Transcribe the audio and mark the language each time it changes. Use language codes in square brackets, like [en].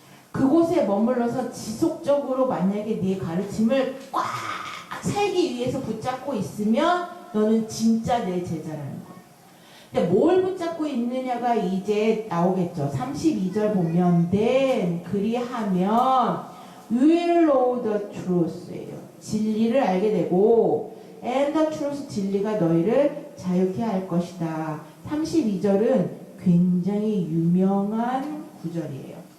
[ko] 그곳에 머물러서 지속적으로 만약에 네 가르침을 꽉 살기 위해서 붙잡고 있으면 너는 진짜 내 제자라는 거예요. 근데 뭘 붙잡고 있느냐가 이제 나오겠죠. 32절 보면 [en] then [ko] 그리하면 [en] you will know the truth예요. [ko] 진리를 알게 되고 [en] and the truth [ko] 진리가 너희를 자유케 할 것이다. 32절은 굉장히 유명한 구절이에요.